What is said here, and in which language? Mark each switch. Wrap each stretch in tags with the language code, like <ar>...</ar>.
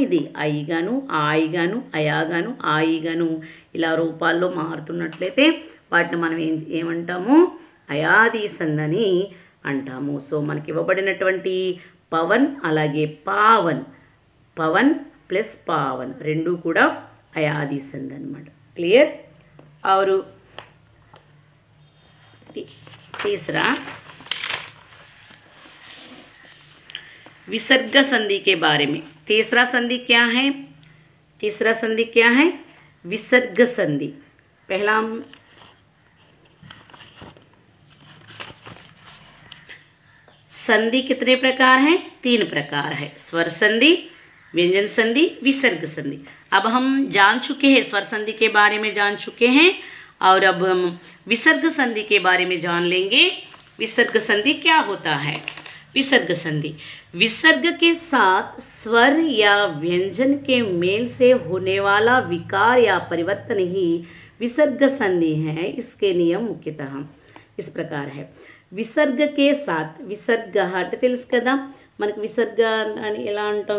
<te>ఇది ఐగాను, ఆయిగాను, అయాగాను, ఆయిగాను ఇలా రూపాల్లో మారుతున్నట్లయితే వాటిని మనం ఏమంటాము, అయాది సంధని అంటాము. సో మనకి ఇవ్వబడినటువంటి పవన్ అలాగే పావన్, పవన్ ప్లస్ పావన్ రెండు కూడా అయాది సంధి అనమాట.</te> <hi>क्लियर। और तीसरा विसर्ग संधि के बारे में। तीसरा संधि क्या है? तीसरा संधि क्या है? विसर्ग संधि। पहला हम संधि कितने प्रकार हैं? 3 प्रकार है, स्वर संधि, व्यंजन संधि, विसर्ग संधि। अब हम जान चुके हैं, स्वर संधि के बारे में जान चुके हैं और अब हम विसर्ग संधि के बारे में जान लेंगे। विसर्ग संधि क्या होता है? विसर्ग संधि विसर्ग के साथ स्वर या व्यंजन के मेल से होने वाला विकार या परिवर्तन ही विसर्ग संधि है। इसके नियम मुख्यतः इस प्रकार है। విసర్గ కే సాత్,</hi> <te>విసర్గ అంటే తెలుసు కదా మనకి, విసర్గ అని ఎలా అంటాం?</te>